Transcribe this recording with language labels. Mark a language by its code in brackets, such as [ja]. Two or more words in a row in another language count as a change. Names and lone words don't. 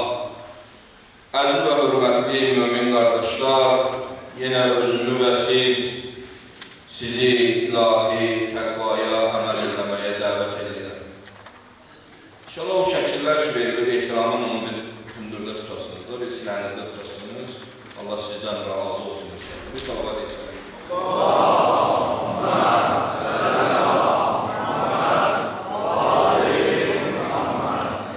[tr] Aziz ve hürmetli mümin kardeşler, yine özümü ve sizi ilahi takvaya amel etmeye davet edirəm. [az] İnşallah o şəkillər ki verilir, ehtiramın onu bir hündürdə tutasınız da, bir silənizdə tutasınız. Allah sizdən razı olsun inşallah. Bir salavat etsin. [ar] Allahümme selam aleyhi Muhammed.